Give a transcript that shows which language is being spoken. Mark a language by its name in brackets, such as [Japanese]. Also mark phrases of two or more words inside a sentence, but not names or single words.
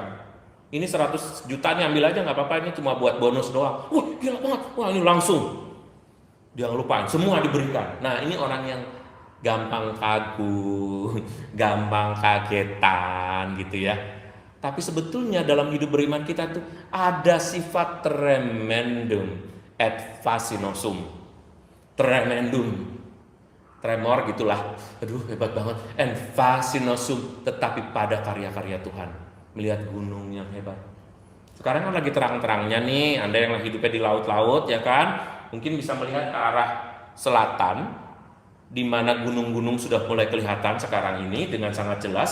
[Indonesian] Ini 100 juta nih ambil aja nggak apa-apa, ini cuma buat bonus doang. Gila banget, wah ini langsung. Jangan lupa, semua diberikan. Nah ini orang yang gampang kagum, gampang kagetan gitu ya. Tapi sebetulnya dalam hidup beriman kita tuh ada sifat [Latin] tremendum et fascinosum. [Indonesian] Tremor gitulah. Aduh hebat banget. And fascinosum, tetapi pada karya-karya Tuhan. Melihat gunung yang hebat. Sekarang kan lagi terang-terangnya nih, Anda yang lagi hidupnya di laut-laut ya kan, mungkin bisa melihat ke arah selatan, di mana gunung-gunung sudah mulai kelihatan sekarang ini dengan sangat jelas.